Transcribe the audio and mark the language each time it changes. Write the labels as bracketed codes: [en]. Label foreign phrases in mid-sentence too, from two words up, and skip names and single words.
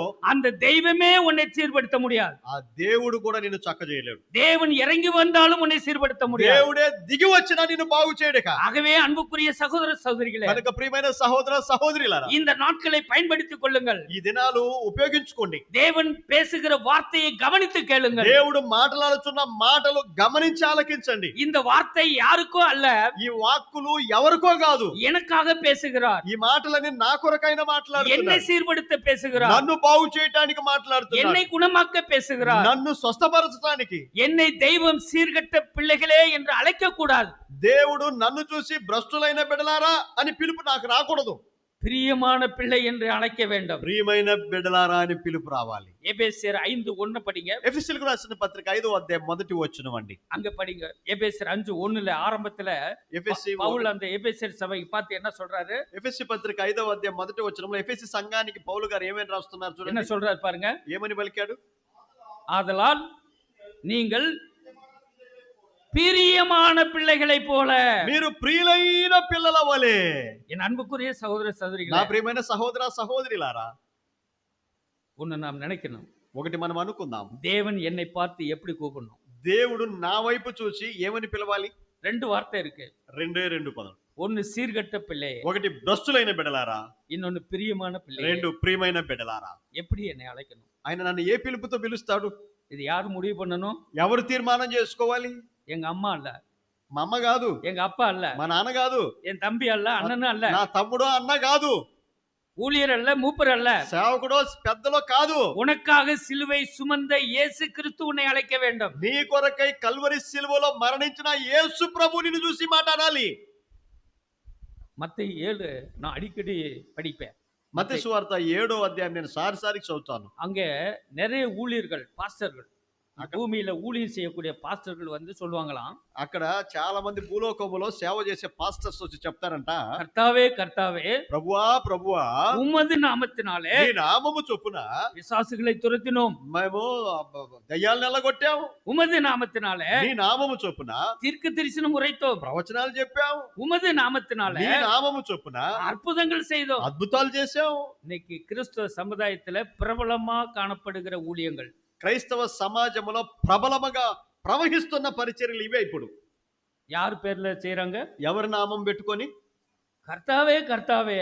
[ta] அந்த தெய்வமே உன்னை சீர்படுத்த முடியாது. [te] ఆ దేవుడు కూడా నిన్ను చక్క చేయలేడు. [ta] தேவன் இறங்கி வந்தாலும் உன்னை சீர்படுத்த முடியாது. [te] దేవుడే దిగి వచ్చినా నిన్ను బాగు చేయడక. [ta] ஆகவே அன்புக்குரிய சகோதர சகோதரிகளே, [te] కనుక ప్రియమైన సహోదర సహోదరులారా, [ta] இந்த நாட்களை பயன்படுத்திக் கொள்ளுங்கள். [te] ఈ దినాలు ఉపయోగించుకోండి. [ta] தேவன் பேசுகிற வார்த்தையை கவனித்து கேளுங்கள். [te] దేవుడు మాట్లాడుతున్న మాటలు గమనించి ఆలకించండి. [ta] இந்த வார்த்தை யாருக்கோ அல்ல, [te] ఈ వాక్కులు ఎవరికో కాదు, [ta] எனக்காக பேசுகிறார். [te] ఈ మాటలని నా కొరకైన [ta] என்னை [te] మాట్లాడుతున్నాడు. [ta] சீர்படுத்த பேசுகிறார். [te] నన్ను బాగు చేయడానికి మాట్లాడుతున్నాడు. [ta] என்னை குணமாக்க பேசுகிறார். [te] నన్ను స్వస్థపరచడానికి. [ta] என்னை தெய்வம் சீர்கெட்ட பிள்ளைகளே என்று அழைக்க கூடாது. [te] దేవుడు నన్ను చూసి భ్రష్టులైన బిడ్డలారా అని పిలుపు నాకు రాకూడదు. [ta] பிரியமான பிள்ளை என்று அழைக்க வேண்டும். [te] ప్రియమైన బిడ్డలారా అని పిలుపు రావాలి. [ta] எபேசியர் 5:1 படிங்க. [te] ఎఫెసీయులకు రాసిన పత్రిక 5వ అధ్యాయం మొదటి వచనం అండి. [ta] அங்க படிங்க. எபேசியர் 5:1ல ஆரம்பத்துல [te] ఎఫెసీ [ta] பவுல் அந்த எபேசியர் சபைக்கு பார்த்து என்ன சொல்றாரு? [te] ఎఫెసీ పత్రిక 5వ అధ్యాయం మొదటి వచనంలో ఎఫెసీ సంఘానికి పౌలు గారు ఏమని రాస్తున్నారు [ta] என்ன [te] చూడండి. [ta] சொல்றாரு பாருங்க. [te] ఏమని పలికాడు? [ta] ஆதலால் நீங்கள் பிரியமான பிள்ளைகளைப் போல, [te] మీరు ప్రియులైన పిల్లల వలె. [ta] என் அன்புக்குரிய சகோதர [te] నా [ta] சகோதரிகளே, [te] ప్రియమైన సహోదర సహోదరులారా, [ta] ஒன்னு நாம் நினைக்கணும். [te] ఒకటి మనం అనుకుందాం. [ta] தேவன் என்னை பார்த்து எப்படி கூப்பிடணும்? [te] దేవుడు నా వైపు చూసి ఏమని పిలవాలి? [ta] 2 வார்த்தை இருக்கு. [te] రెండే రెండు పదం. [ta] ஒன்னு சீர்கெட்ட பிள்ளை, [te] ఒకటి భ్రష్టులైన బిడ్డలారా, [ta] இன்னொன்னு பிரியமான பிள்ளை. [te] రెండు ప్రియమైన బిడ్డలారా. [ta] எப்படி என்னை అழைக்கணும்? [te] ఆయన నన్ను ఏ పిలుపుతో పిలుస్తాడు? [ta] இது யார் முடிவு பண்ணணும்? [te] ఎవరు తీర్మానం చేసుకోవాలి? [ta] எங்க అమ్మ அல்ல, [te] మా అమ్మ కాదు, [ta] எங்க அப்பா அல்ல, [te] మా నాన్న కాదు, [ta] என் தம்பி அல்ல, அண்ணனும் அல்ல, [te] నా తమ్ముడో అన్న కాదు, [ta] ஊழியர் அல்ல, மூப்பர் அல்ல. [te] సేవకుడో పెద్దలో కాదు. [ta] உனக்காக சிலுவை சுமந்த இயேசு கிறிஸ்து உன்னை அழைக்க வேண்டும். [te] నీ కొరకై కల్వరి సిలువలో మరణించిన యేసు ప్రభు నిన్ను చూసి మాట్లాడాలి. [ta] மத்தேயு 7 நான் அடிக்கடி படிப்பேன். [te] మత్తయి సువార్త 7వ అధ్యాయం నేను సారిసారికి చదువుతాను. [ta] அங்க நிறைய ஊழியர்கள், பாஸ்டர்கள், பூமியில ஊழியம் செய்யக்கூடிய பாஸ்டர்கள் வந்து சொல்லுவாங்களாம், [te] అక్కడ చాలా మంది భూలోకములో సేవ చేసే పాస్టర్స్ వచ్చి చెప్తారంట, [ta] கர்த்தாவே கர்த்தாவே, [te] ప్రభువా ప్రభువా, [ta] உமது நாமத்தினாலே [te] నీ నామము చొప్పున [ta] பிசாசுகளை துரத்தினோம், [te] మేము దయ్యాలను ఎల్లగొట్టాము, [ta] உமது நாமத்தினாலே [te] నీ నామము చొప్పున [ta] தீர்க்க தரிசனம் உரைத்தோம், [te] ప్రవచనాలు చెప్పాము, [ta] உமது நாமத்தினாலே [te] నీ నామము చొప్పున [ta] அற்புதங்கள் செய்தோம். [te] అద్భుతాలు చేశాము. [ta] இன்னைக்கு கிறிஸ்துவ சமுதாயத்துல பிரபலமா காணப்படுகிற ஊழியங்கள், [te] క్రైస్తవ సమాజంలో ప్రబలముగా ప్రవహిస్తున్న పరిచర్యలు ఇవే. ఇప్పుడు [ta] யார் பேர்ல செய்யறாங்க? [te] ఎవరి నామం పెట్టుకొని? [ta] கர்த்தாவே கர்த்தாவே,